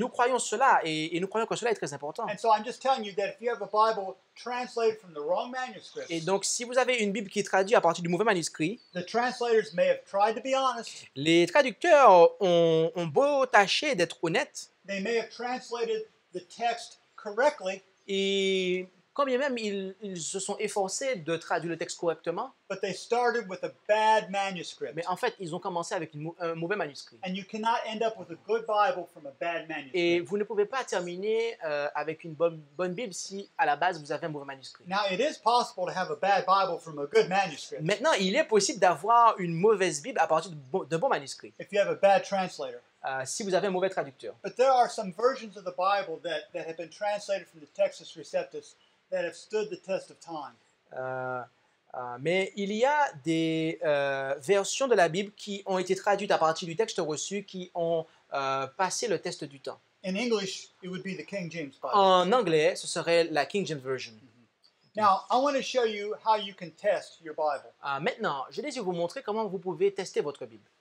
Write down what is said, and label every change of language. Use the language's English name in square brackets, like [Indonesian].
[French] nous croyons cela et nous croyons que cela est très important. [English] And so I'm just telling you that if you have a Bible translated from the wrong manuscript, [French] Et donc, si vous avez une Bible qui est traduite à partir du mauvais manuscrit, [English] the translators may have tried to be honest. [French] les traducteurs ont beau tâcher d'être honnêtes, [English] They may have translated the text correctly, [French] et quand bien même ils se sont efforcés de traduire le texte correctement, [English] but they started with a bad manuscript. [French] mais en fait, ils ont commencé avec un mauvais manuscrit. [English] And you cannot end up with a good Bible from a bad [French] Et [English] manuscript. [French] vous ne pouvez pas terminer avec une bonne Bible si, à la base, vous avez un mauvais manuscrit. [English] Now, it is possible to have a bad Bible from a good manuscript [French] Maintenant, il est possible d'avoir une mauvaise Bible à partir d'un bon manuscrit, [English] if you have a bad translator. [French] si vous avez un mauvais traducteur. [English] But there are some versions of the Bible that have been translated from the Textus Receptus that have stood the test of time. [French] Mais il y a des versions de la Bible qui ont été traduites à partir du texte reçu qui ont passé le test du temps. [English] In English, it would be the King James Bible. [French] En anglais, ce serait la King James Version. [English] Now, I want to show you how you can test your Bible [French] Maintenant, je désire vous montrer comment vous pouvez tester votre Bible.